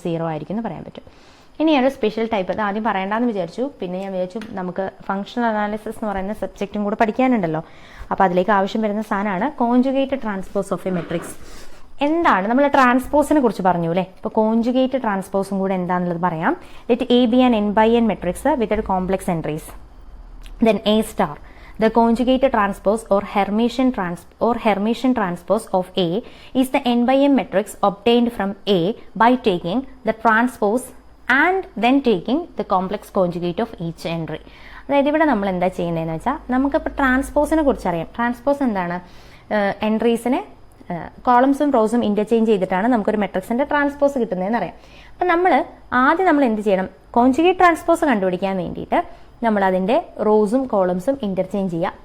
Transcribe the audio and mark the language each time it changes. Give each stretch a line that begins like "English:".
Malayalam: 0 ആയിരിക്കും എന്ന് പറയാൻ പറ്റും. ഇനിയൊരു സ്പെഷ്യൽ ടൈപ്പ്, അത് ആദ്യം പറയേണ്ടെന്ന് വിചാരിച്ചു, പിന്നെ ഞാൻ വിചാരിച്ചു നമുക്ക് ഫങ്ഷണൽ അനാലിസിസ് എന്ന് പറയുന്ന സബ്ജക്റ്റും കൂടെ പഠിക്കാനുണ്ടല്ലോ. അപ്പോൾ അതിലേക്ക് ആവശ്യം വരുന്ന സാധനമാണ് conjugate transpose of A matrix. എന്താണ്? നമ്മൾ ട്രാൻസ്പോസിനെ കുറിച്ച് പറഞ്ഞു അല്ലേ. ഇപ്പോൾ കോൺജുഗേറ്റ് ട്രാൻസ്പോസും കൂടെ എന്താണെന്നുള്ളത് പറയാം.
English: Let A be an n/n matrix with complex entries. Then A star, the conjugate transpose or Hermitian transpose of A is the n/m matrix obtained from A by taking the transpose and then taking the complex conjugate of each entry.
Malayalam: അതായത് ഇവിടെ നമ്മൾ എന്താ ചെയ്യുന്നതെന്ന് വെച്ചാൽ, നമുക്കിപ്പോൾ ട്രാൻസ്പോസിനെ കുറിച്ച് അറിയാം. Transpose എന്താണ്? എൻട്രീസിനെ കോളംസും റോസും ഇന്റർചേഞ്ച് ചെയ്തിട്ടാണ് നമുക്കൊരു മെട്രിക്സിന്റെ ട്രാൻസ്പോസ് കിട്ടുന്നതെന്ന് അറിയാം. അപ്പം ആദ്യം നമ്മൾ എന്ത് ചെയ്യണം? കോൺജുഗേറ്റ് ട്രാൻസ്പോസ് കണ്ടുപിടിക്കാൻ വേണ്ടിയിട്ട് നമ്മൾ അതിന്റെ റോസും കോളംസും ഇന്റർചേഞ്ച് ചെയ്യുക.